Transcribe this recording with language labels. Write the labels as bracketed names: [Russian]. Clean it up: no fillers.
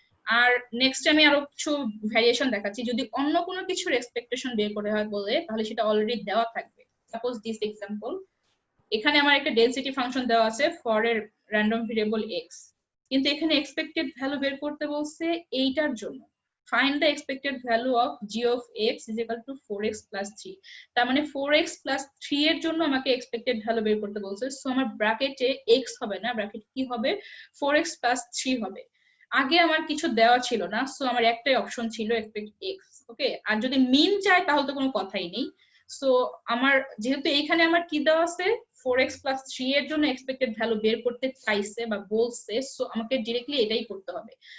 [Bangla] আর next আমি আরো কিছু ভ্যারিয়েশন দেখাচ্ছি। যদি অন্য কোনো কিছুর এক্সপেকটেশন বের করে হয় বলে, তাহলে সেটা অলরেডি দেওয়া থাকবে। সাপোজ দিস এক্সাম্পল, এখানে আমার একটা ডেনসিটি ফাংশন দেওয়া আছে ফর এর র্যান্ডম ভেরিয়েবল x, কিন্তু এখানে এক্সপেক্টেড ভ্যালু বের করতে বলছে এইটার জন্য। [English] Find the expected value of g of x is equal to 4x plus 3। [Bangla] তার মানে 4x plus 3 এর জন্য আমাকে এক্সপেক্টেড ভ্যালু বের করতে বলছে। সো আমার ব্র্যাকেটে x হবে না, ব্র্যাকেট কি হবে 4x plus 3 হবে। আগে আমার কিছু দেওয়া ছিল না, সো আমার একটাই অপশন ছিল এক্সপেক্ট x। ওকে, আর যদি মিন চাই তাহলে তো কোনো কথাই নেই। সো আমার যেহেতু এইখানে আমার কি দেওয়া আছে 4x plus 3 এর জন্য এক্সপেক্টেড ভ্যালু বের করতে চাইছে বা বলছে, সো আমাকে ডিরেক্টলি এটাই করতে হবে।